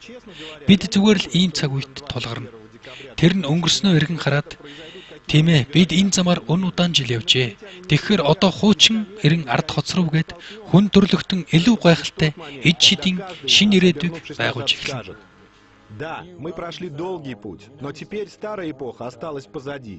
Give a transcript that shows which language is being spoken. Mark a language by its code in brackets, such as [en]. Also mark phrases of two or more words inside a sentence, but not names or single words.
[mn] Бид зүгээр л ийм цаг үед тулгарна. Тэр нь өнгөрснөө эргэн хараад тийм ээ, бид энэ замаар өн удаан жил явжээ. Тэгэхээр одоо хуучин эрен ард хоцров гээд хүн төрлөختөн илүү гайхалтай эд шидийн шин ирээдүйг байгуулж эхэлнэ. [ru] Да, мы прошли долгий путь, но теперь старая эпоха осталась позади.